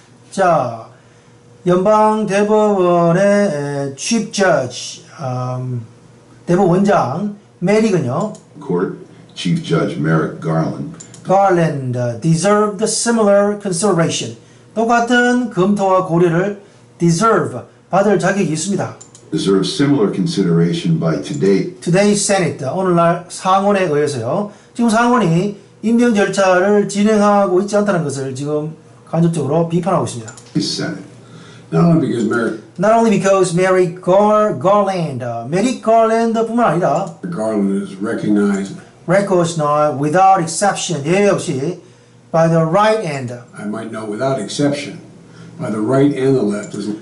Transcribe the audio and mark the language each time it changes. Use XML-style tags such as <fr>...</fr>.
<ko>자, 연방 대법원의 Chief Judge, 대법원장 메릭은요.</ko> <en>Court Chief Judge Merrick Garland deserved similar consideration.</en> <ko>똑같은 검토와 고려를 deserve, 받을 자격이 있습니다.</ko> <en>deserves similar consideration by Today's Senate,</en> <ko>오늘날 상원에 의해서요. 지금 상원이 임명 절차를 진행하고 있지 않다는 것을 지금 간접적으로 비판하고 있습니다.</ko> <en>Senate. Not only because</en> <ko>Merrick Garland, Merrick Garland뿐만 아니라</ko> <en>Garland is recognized without exception,</en> <ko>예외 없이</ko> <en>by the right and I might know without exception by the right and the left</en>